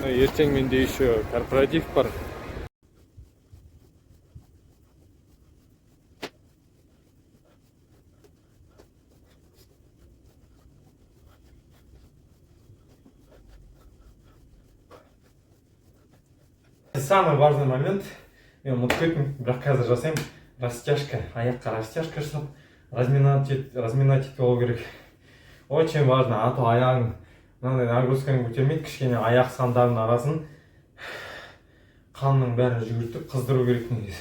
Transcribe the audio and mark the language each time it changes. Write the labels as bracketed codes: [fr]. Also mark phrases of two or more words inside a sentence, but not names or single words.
[kk] Ертең менде [ru] еще корпоратив [kk] бар. [ru] Самый важный момент, [kk] мен ұмытып кеттім, бірақ қазір жасаймын. Растяжка, аяққа растяжка жасап, разминать етіп болу керек. [ru] Очень важно, а то [kk] аяғың мынандай нагрузканы көтермейді, кішкене аяқ сандарының арасын қанның бәрін жүгіртіп қыздыру керек негізі.